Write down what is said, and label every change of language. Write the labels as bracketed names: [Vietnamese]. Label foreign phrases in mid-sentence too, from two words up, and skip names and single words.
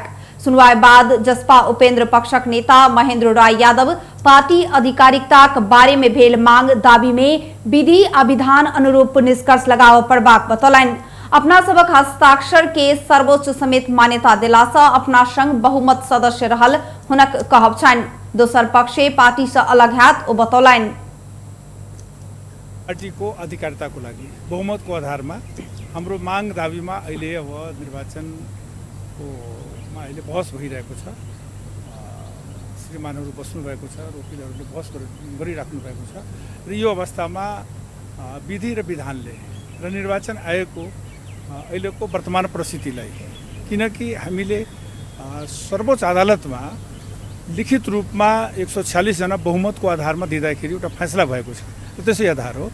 [Maithili] सुनवाई बाद जसपा उपेंद्र पक्षक नेता महेंद्र राय यादव पार्टी आधिकारिकता के बारे में भेल मांग दावी में विधि आ विधान अनुरूप निष्कर्ष लगाव पड़बाक बतौलन। अपना सबक हस्ताक्षर के सर्वोच्च समेत मान्यता दिला अपना संग बहुमत सदस्य रहल हुनक कहब छन्। दोसर पक्षे पार्टी से अलग हाथ ओ बतौलन। [Nepali] पार्टी को अधिकारिता को लागि बहुमत को आधार में हाम्रो मांग दावी में अहिले अब निर्वाचन को अहिले बहस भइरहेको छ। श्रीमानहरू बस्नु भएको छ, वकिलहरूले बहस गरिराख्नु भएको छ र यो अवस्थामा विधि र विधानले र निर्वाचन आयोगको अहिलेको वर्तमान परिस्थितिलाई किनकि हामीले सर्वोच्च अदालतमा लिखित रूपमा 146 जना बहुमतको आधारमा दिँदाखेरि एउटा फैसला भएको छ र त्यसै आधार हो।